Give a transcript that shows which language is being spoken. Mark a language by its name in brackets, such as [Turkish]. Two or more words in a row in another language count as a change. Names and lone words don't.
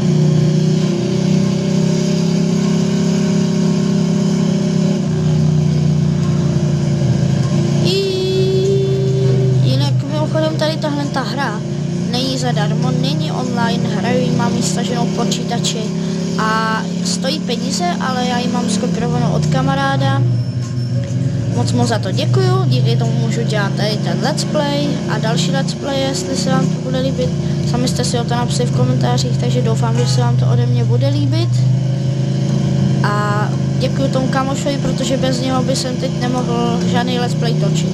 [Czech] Jinak mimochodem tady ta hra není zadarmo, není online, hraju ji mám ji staženou počítači a stojí peníze, ale já ji mám skopírovanou od kamaráda. Moc za to děkuju, díky tomu můžu dělat tady ten [English] let's play [Czech] a další [English] let's play, [Czech] jestli se vám to bude líbit. Sami jste si o to napsali v komentářích, takže doufám, že se vám to ode mě bude líbit. A děkuju tomu kamošovi, protože bez něho by jsem teď nemohl žádný [English] let's play [Czech] točit.